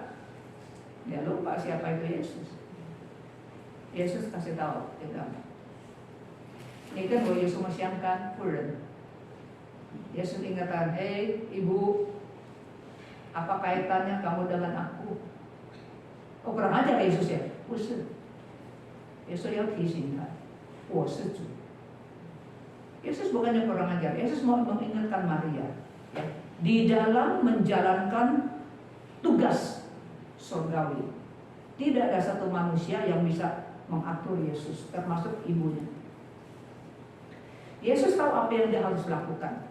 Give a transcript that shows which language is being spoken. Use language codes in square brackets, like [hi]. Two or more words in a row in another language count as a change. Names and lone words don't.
[id] Ya lupa siapa itu Yesus. Yesus kasih tahu, gitu. Ini kan bahwa Yesus mensiapkan Furen. Yesus ingatkan, ibu, apa kaitannya kamu dengan aku? Oh kurang ajar Yesus ya? [zh] 不是，Yesus要提醒他，我是主。 [id] Yesus bukannya kurang ajar, Yesus mau mengingatkan Maria, ya, di dalam menjalankan tugas surgawi. Tidak ada satu manusia yang bisa mengatur Yesus, termasuk ibunya. Yesus tahu apa yang dia harus lakukan.